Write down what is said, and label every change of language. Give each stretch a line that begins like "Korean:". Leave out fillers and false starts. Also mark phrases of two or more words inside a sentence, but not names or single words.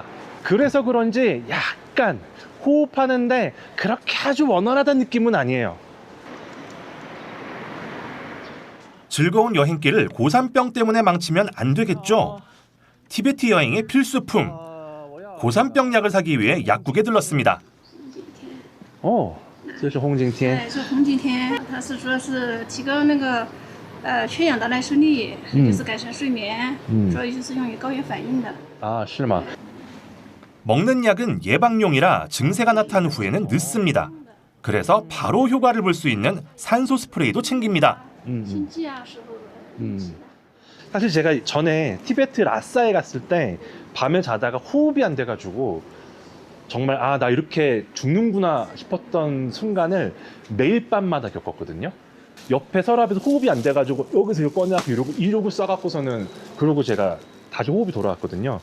Korean: 그래서 그런지 약간 호흡하는데 그렇게 아주 원활하다는 느낌은 아니에요. 즐거운 여행길을 고산병 때문에 망치면 안 되겠죠. 티베트 여행의 필수품 고산병 약을 사기 위해 약국에 들렀습니다.
Chinese: 这是红景天。对，是红景天，它是主要是提高那个缺氧的耐受力，就是改善睡眠，主要就是用于高原反应的。 아, 是吗?
Korean: 먹는 약은 예방용이라 증세가 나타난 후에는 늦습니다. 그래서 바로 효과를 볼 수 있는 산소 스프레이도 챙깁니다.
Chinese: 心悸啊时候的。
Korean: 사실 제가 전에 티베트 라싸에 갔을 때 밤에 자다가 호흡이 안 돼가지고 정말 나 이렇게 죽는구나 싶었던 순간을 매일 밤마다 겪었거든요. 옆에 서랍에서 호흡이 안 돼가지고 여기서 이거 꺼내서 이러고 싸갖고서는 그러고 제가 다시 호흡이 돌아왔거든요.